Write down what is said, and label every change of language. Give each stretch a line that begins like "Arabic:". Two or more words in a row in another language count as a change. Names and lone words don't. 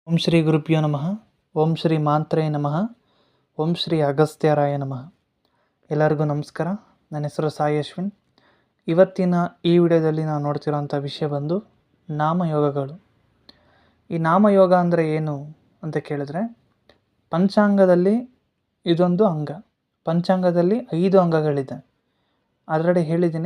Sanskrit: ಓಂ ಶ್ರೀ ಗುರುಭ್ಯೋ ನಮಃ. ಓಂ ಶ್ರೀ ಮಾತ್ರೇ ನಮಃ. ಓಂ ಶ್ರೀ ಅಗಸ್ತ್ಯರಾಯ ನಮಃ.
Kannada: ಎಲ್ಲರಿಗೂ ನಮಸ್ಕಾರ. ನನ್ನ ಹೆಸರು ಸಾಯಿ ಅಶ್ವಿನ್. ಇವತ್ತಿನ ಈ ವಿಡಿಯೋದಲ್ಲಿ ನಾವು ನೋಡ್ತಿರೋಂಥ ವಿಷಯ ಬಂದು ನಾಮಯೋಗಗಳು. ಈ ನಾಮಯೋಗ ಅಂದರೆ ಏನು ಅಂತ ಕೇಳಿದ್ರೆ, ಪಂಚಾಂಗದಲ್ಲಿ ಇದೊಂದು ಅಂಗ. ಪಂಚಾಂಗದಲ್ಲಿ 5 ಅಂಗಗಳಿದೆ. ಆಲ್ರೆಡಿ ಹೇಳಿದ್ದೀನಿ.